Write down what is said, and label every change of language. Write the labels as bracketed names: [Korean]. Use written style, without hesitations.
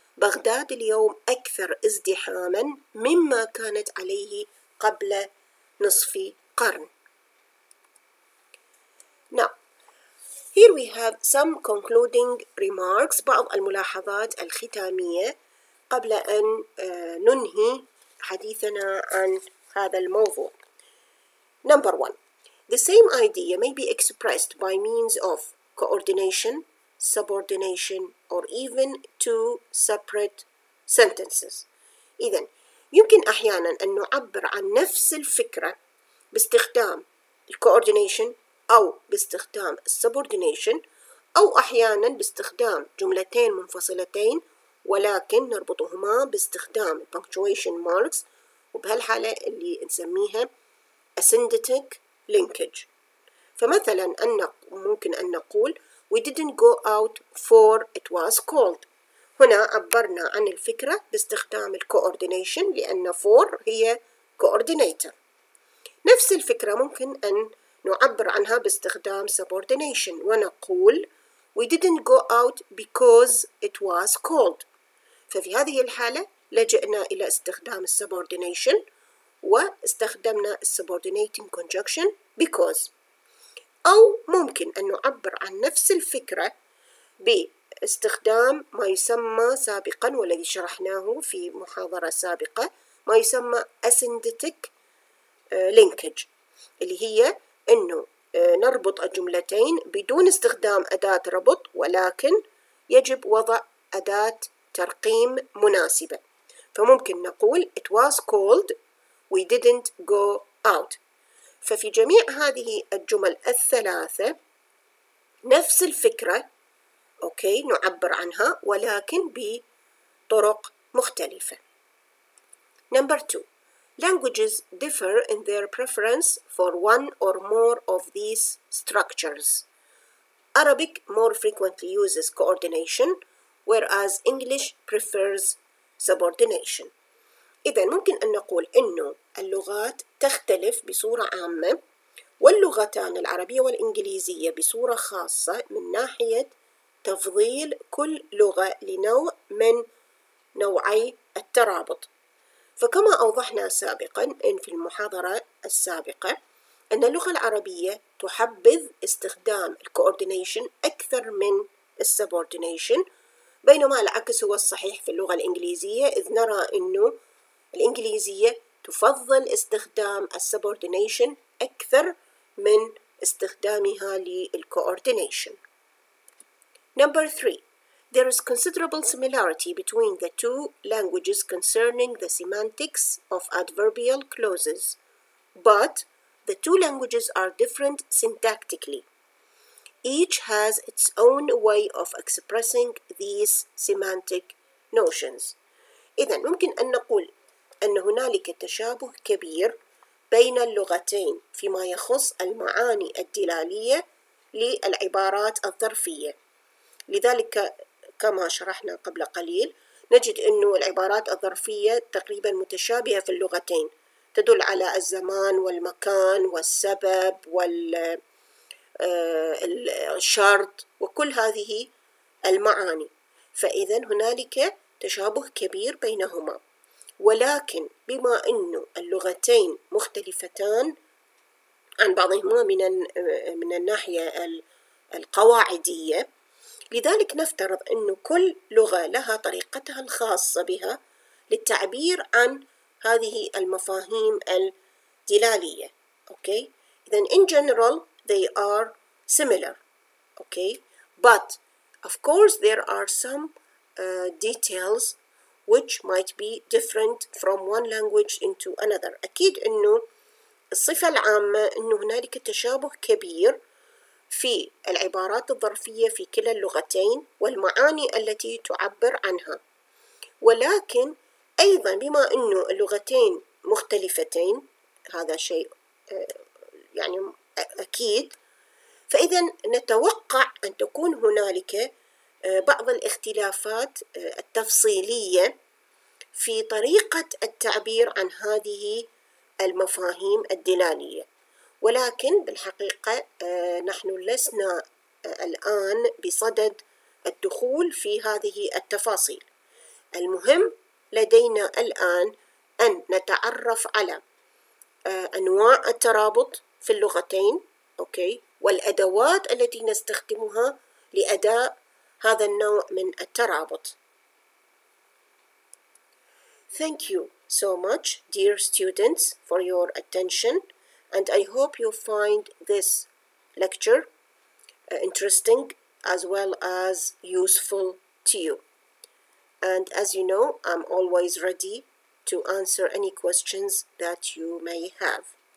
[Arabic] بغداد اليوم أكثر ازدحاما مما كانت عليه قبل نصف قرن. [English] Now, here we have some concluding remarks, [Arabic] بعض الملاحظات الختامية قبل أن ننهي حديثنا عن هذا الموضوع. [English] Number 1. The same idea may be expressed by means of coordination, subordination, or even two separate sentences. [Arabic] إذن يمكن أحيانا أن نعبر عن نفس الفكرة باستخدام coordination أو باستخدام subordination، أو أحيانا باستخدام جملتين منفصلتين ولكن نربطهما باستخدام punctuation marks، وبهالحالة اللي نسميها asyndetic linkage. فمثلا ممكن أن نقول [English] we didn't go out for it was cold. [Arabic] هنا عبرنا عن الفكرة باستخدام coordination لأن for هي coordinator. نفس الفكرة ممكن أن نعبر عنها باستخدام subordination ونقول [English] we didn't go out because it was cold. [Arabic] ففي هذه الحالة لجأنا إلى استخدام subordination واستخدمنا subordinating conjunction because. أو ممكن أن نعبر عن نفس الفكرة باستخدام ما يسمى سابقا والذي شرحناه في محاضرة سابقة ما يسمى asyndetic linkage، اللي هي أنه نربط الجملتين بدون استخدام أداة ربط ولكن يجب وضع أداة ترقيم مناسبة. فممكن نقول [English] it was cold we didn't go out. [Arabic] ففي جميع هذه الجمل الثلاثة نفس الفكرة نعبر عنها ولكن بطرق مختلفة. [English] Number 2. Languages differ in their preference for one or more of these structures. Arabic more frequently uses coordination, whereas English prefers subordination. [Arabic] إذا ممكن أن نقول إنه اللغات تختلف بصورة عامة، واللغتان العربية والإنجليزية بصورة خاصة من ناحية تفضيل كل لغة لنوع من نوعي الترابط. فكما أوضحنا سابقا إن في المحاضرة السابقة أن اللغة العربية تحبذ استخدام الكوردينيشن أكثر من السبوردينيشن، بينما العكس هو الصحيح في اللغة الإنجليزية، إذ نرى أنه الإنجليزية تفضل استخدام السبوردينيشن أكثر من استخدامها للكوردينيشن. Number 3. There is considerable similarity between the two languages concerning the semantics of adverbial clauses, but the two languages are different syntactically. Each has its own way of expressing these semantic notions. إذن ممكن أن نقول أن هنالك تشابه كبير بين اللغتين فيما يخص المعاني الدلالية للعبارات الظرفية. لذلك كما شرحنا قبل قليل نجد أن العبارات الظرفية تقريبا متشابهة في اللغتين، تدل على الزمان والمكان والسبب والشرط وكل هذه المعاني، فإذا هنالك تشابه كبير بينهما. ولكن بما أن اللغتين مختلفتان عن بعضهما من الناحية القواعدية، لذلك نفترض أن كل لغة لها طريقتها الخاصة بها للتعبير عن هذه المفاهيم الدلالية. [English] Then in general they are similar. But of course there are some details which might be different from one language into another. [Arabic] أكيد أنه الصفة العامة أنه هنالك تشابه كبير في العبارات الظرفية في كلا اللغتين والمعاني التي تعبر عنها، ولكن أيضا بما أنه اللغتين مختلفتين، هذا شيء يعني أكيد، فإذا نتوقع أن تكون هنالك بعض الاختلافات التفصيلية في طريقة التعبير عن هذه المفاهيم الدلالية. ولكن بالحقيقة نحن لسنا الآن بصدد الدخول في هذه التفاصيل. المهم لدينا الآن أن نتعرف على أنواع الترابط في اللغتين، أوكي، والأدوات التي نستخدمها لأداء هذا النوع من الترابط. [English] Thank you so much, dear students, for your attention, and I hope you find this lecture interesting as well as useful to you. And as you know, I'm always ready to answer any questions that you may have.